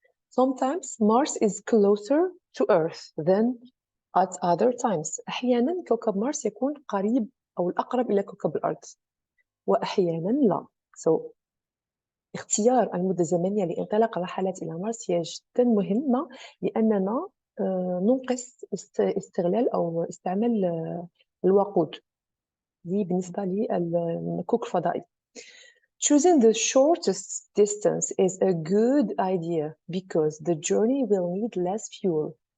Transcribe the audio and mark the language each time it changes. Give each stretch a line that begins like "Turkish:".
English: Sometimes Mars is closer to Earth than at other times.
Arabic: أحيانا كوكب مارس يكون قريب أو الأقرب إلى كوكب الأرض وأحيانا لا. So, اختيار المدة الزمنية لانطلاق الرحلات إلى مارس هي جدا مهمة لأننا ننقص استغلال أو استعمال الوقود بالنسبة للمكوك الفضائي.
English: Choosing the shortest distance is a good idea because the journey will need less fuel.